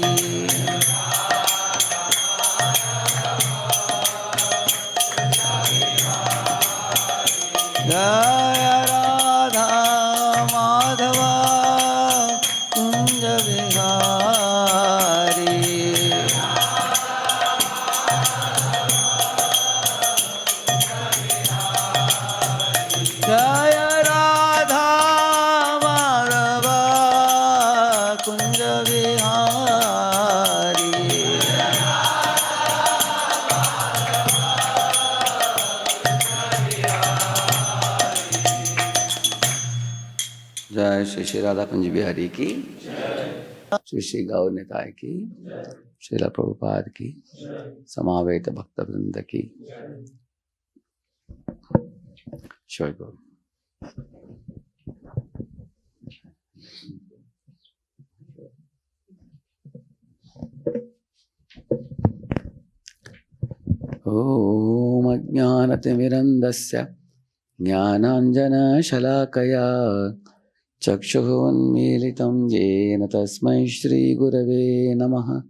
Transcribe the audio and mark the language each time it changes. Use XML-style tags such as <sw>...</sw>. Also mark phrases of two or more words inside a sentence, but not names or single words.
<hi>जय राधा माधव कुंज बिहारी जय राधा माधव कुंज बिहारी जय श्री श्री राधा कुंज बिहारी की, श्री श्री गौर निताय की, श्रील प्रभुपाद की, समावेत भक्त वृंद की। जय गौर।</hi> <sa>ओम अज्ञानतिमिरन्धस्य ज्ञानाञ्जनशलाकया चक्षुरुन्मीलितं येन तस्मै श्रीगुरवे नमः।</sa>